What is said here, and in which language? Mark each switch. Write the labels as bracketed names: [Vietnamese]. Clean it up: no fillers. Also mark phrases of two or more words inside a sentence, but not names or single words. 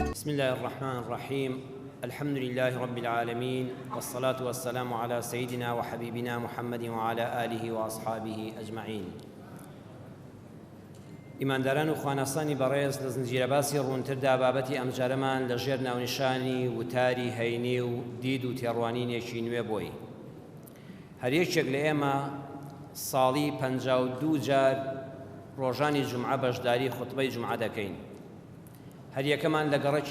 [Arabic] بسم الله الرحمن الرحيم الحمد لله رب العالمين والصلاة والسلام على سيدنا وحبيبنا محمد وعلى آله وأصحابه أجمعين [Central Kurdish] ئیمانداران و خوانەسانی بەڕێز لە زنجیرە باسی ڕوونتردا بابەتی ئەمجارەمان لە ژێر ناونیشانی وتاری هەینی و دید و تێڕوانینێکی نوێ بۆی هەریەکێک لە ئێمە ساڵی 52 جار ڕۆژانی جومعە بەشداری خوتبەی جومعە دەکەین هەریەکەمان لە گەڕەکی